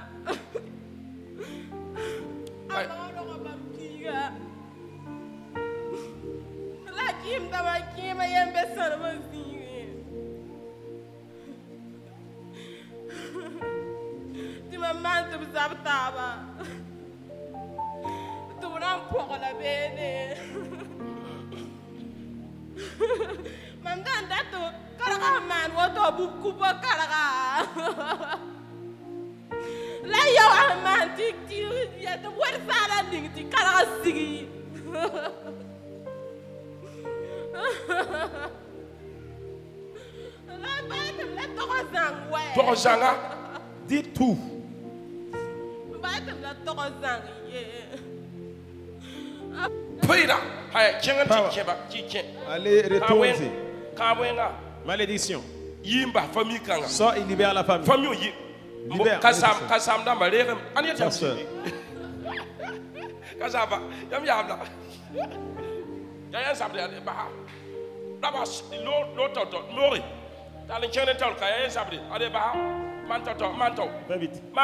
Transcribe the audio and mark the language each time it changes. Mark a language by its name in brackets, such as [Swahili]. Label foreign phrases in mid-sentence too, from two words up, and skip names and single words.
[Mossi] Alo ko bam biga. La kim dama kim yembe sarma biga. Ti mamma tu zabtaba. Tu ram pokola bene. Mamdan dato karaga man woto buku ba karaga la yo man tik ya to wer sala ding ti karaga sigi la ba la to zang we to zanga [French] dis tout [Mossi] ba la to zang ye [French] allez, retournez. Malédiction. Sors et libère la famille. Libère. Fais vite.